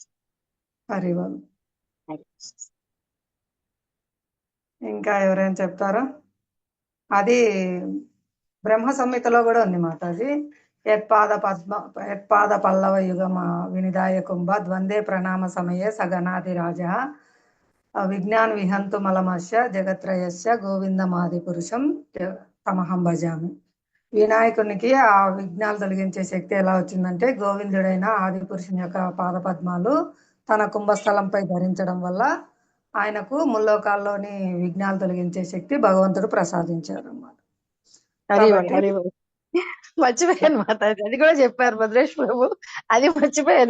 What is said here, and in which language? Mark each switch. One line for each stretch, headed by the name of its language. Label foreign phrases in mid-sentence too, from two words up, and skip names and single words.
Sanskrit: హరి ఓం.
Telugu: ఇంకా ఎవరైనా చెప్తారా? అది బ్రహ్మ సంహితలో కూడా ఉంది మాతాజీ.
Sanskrit: యత్పాద పల్లవ యుగమ వినిదాయ కుంభ ద్వందే ప్రణామ సమయే సగనాది రాజ విజ్ఞాన్ విహంతు మలమస్య జగత్రయస్య గోవిందమాది పురుషం తమహం భజామి.
Telugu: వినాయకునికి ఆ విఘ్నాలు తొలగించే శక్తి ఎలా వచ్చిందంటే, గోవిందుడైన ఆది పురుషుని యొక్క పాదపద్మాలు తన కుంభస్థలంపై ధరించడం వల్ల ఆయనకు ముల్లోకాల్లోని విఘ్నాలు తొలగించే శక్తి భగవంతుడు ప్రసాదించారు అన్నమాట. మర్చిపోయాను మాతాజీ, అది కూడా చెప్పారు భద్రేష్ ప్రభు, అది మర్చిపోయాను.